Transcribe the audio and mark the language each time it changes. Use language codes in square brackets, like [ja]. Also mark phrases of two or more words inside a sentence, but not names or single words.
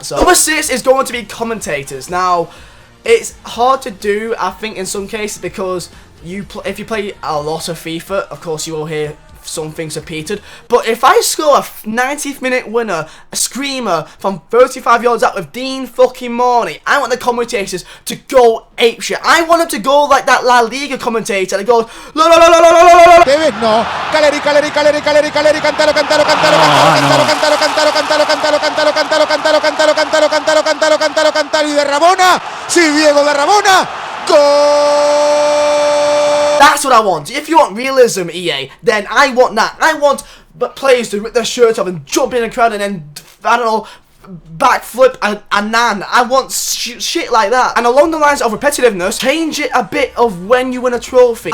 [en] So number 6 is going to be commentators. Now, it's hard to do, I think, in some cases, because if you play a lot of FIFA, of course you will hear some things repeated. But if I score a 90th minute winner, a screamer from 35 yards out with Dean fucking Marney, I want the commentators to go apeshit. I want them to go like that La Liga commentator that goes la la la la la la la la. David, no. Caleri, Caleri, Caleri, Caleri, Caleri, cantalo, cantalo, cantalo, cantalo, cantalo, cantalo, cantalo, cantalo, cantalo, cantalo, cantalo, cantalo, cantalo, cantalo, cantalo, cantalo, cantalo, [es] y de Rabona, sí, Diego de Rabona, [en] goal. That's what I want. If you want realism, EA, then I want that. I want players to rip their shirts off and jump in the crowd and then, I don't know, backflip a nan. I want shit like that. And along the lines of repetitiveness, change it a bit of when you win a trophy.